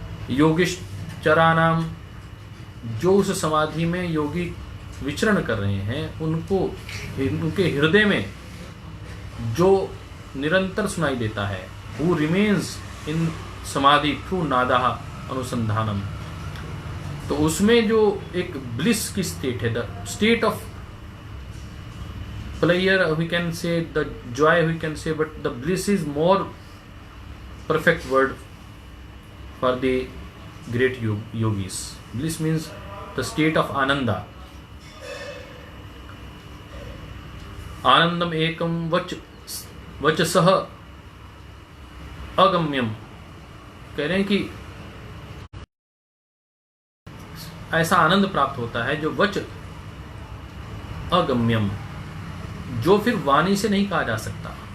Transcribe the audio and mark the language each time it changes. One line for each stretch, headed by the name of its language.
Hindi: योगिश्चरानाम, जो उस समाधि में योगी विचरण कर रहे हैं उनको, उनके हृदय में जो निरंतर सुनाई देता है,
English: who remains in samadhi through nada anusandhanam,
Hindi: तो उसमें जो एक ब्लिस की स्टेट है, the state of
English: Prayer we can say, the joy we can say, but the bliss is more perfect word for the great yogis. Bliss means the state of ananda.
Sanskrit: आनंदम एकम वचसह अगम्यम,
Hindi: कह रहे हैं कि ऐसा आनंद प्राप्त होता है जो वच अगम्यम, जो फिर वाणी से नहीं कहा जा सकता।